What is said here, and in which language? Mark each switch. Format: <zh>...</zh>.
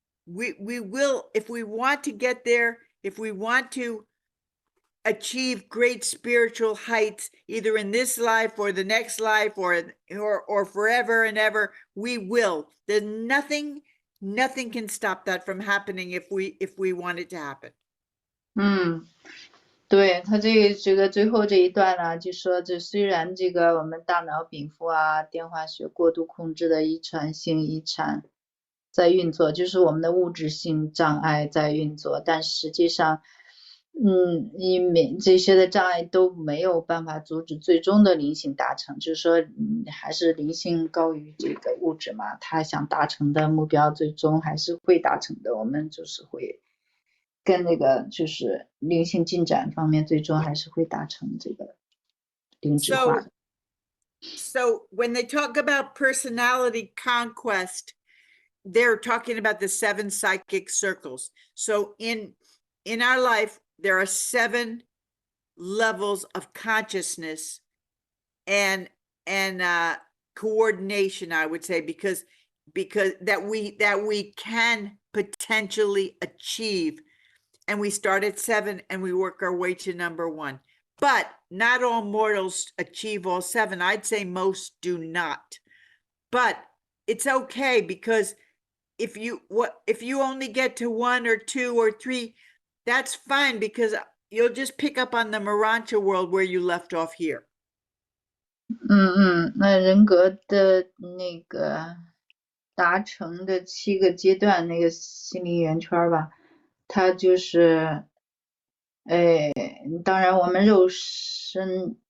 <en>We will, if we want to get there, if we want to achieve great spiritual heights, either in this life or the next life or forever and ever, we will. There's nothing can stop that from happening if we want it to happen.</en> <zh>对，他这个最后这一段呢，就说这虽然这个我们大脑禀赋啊、电化学过度控制的遗传在运作，就是我们的物质性障碍在运作，但实际上因为这些的障碍都没有办法阻止最终的灵性达成，就是说还是灵性高于这个物质嘛，他想达成的目标最终还是会达成的，我们就是会跟那个就是灵性进展方面最终还是会达成这个灵智化的。</zh> <en>So when they talk about personality conquest, they're talking about the 7 psychic circles. So in our life, there are 7 levels of consciousness and coordination, I would say, because that we can potentially achieve. And we start at 7 and we work our way to number 1. But not all mortals achieve all 7. I'd say most do not. But it's okay, because if you only get to 1 or 2 or 3, that's fine, because you'll just pick up on the Marancha world where you left off here.</en> <zh>那人格的那个达成的7个阶段，那个心灵圆圈吧，它就是当然我们肉身</zh>